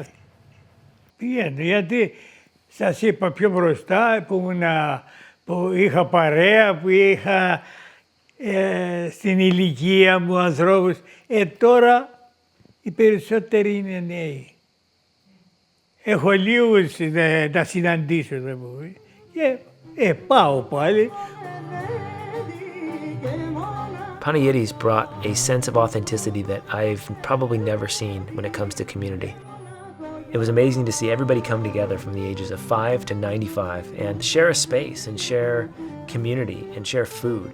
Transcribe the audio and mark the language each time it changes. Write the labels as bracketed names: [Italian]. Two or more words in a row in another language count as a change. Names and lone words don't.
[Greek] Πηγαίνω, γιατί σας είπα πιο μπροστά που είχα παρέα, που είχα στην ηλικία μου ανθρώπους. Τώρα οι περισσότεροι είναι νέοι. Έχω λίγους να συναντήσω, και πάω πάλι. [English] Panayittis brought a sense of authenticity that I've probably never seen when it comes to community. It was amazing to see everybody come together from the ages of 5 to 95 and share a space and share community and share food.